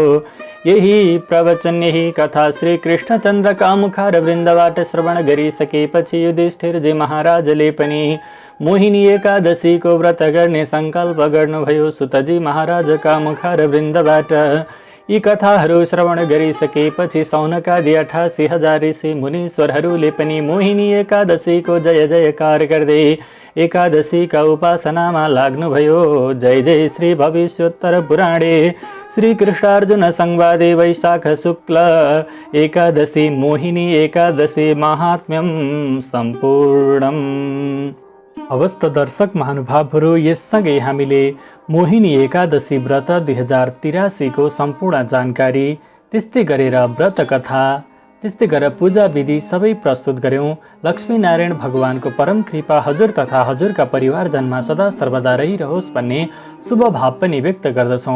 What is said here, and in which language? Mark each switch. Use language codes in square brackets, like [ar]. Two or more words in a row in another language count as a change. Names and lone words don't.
[ne] यही प्रवचन यही कथा श्री कृष्णचन्द्रका मुख र वृन्दबाट श्रवण गरिसकेपछि युधिष्ठिरजी महाराजले पनि मोहिनी एकादशीको व्रत गर्ने सङ्कल्प गर्नुभयो। सुतजी महाराजका मुख र वृन्दबाट यी कथाहरू श्रवण गरिसकेपछि सौनकादि 88,000 ऋषि मुनीश्वरहरूले पनि मोहिनी एकादशीको जय जयकार गर्दै एकादशीका उपासनामा लाग्नुभयो। [sa] जय जय श्री भविष्योत्तर पुराणे श्री कृष्णार्जुन संवादे वैशाख शुक्ल एकादशी मोहिनी एकादशी महात्म्यम सम्पूर्णम। [ne] अवस्थ दर्शक महानुभावहरू, यससँगै हामीले मोहिनी एकादशी व्रत 2083 को सम्पूर्ण जानकारी, त्यस्तै गरेर व्रत कथा, त्यस्तै गरेर पूजा विधि सबै प्रस्तुत गर्यौं। लक्ष्मीनारायण भगवानको परम कृपा हजुर तथा हजुरका परिवारजनमा सदा सर्वदा रहिरहोस् भन्ने शुभ भाव पनि व्यक्त गर्दछौँ।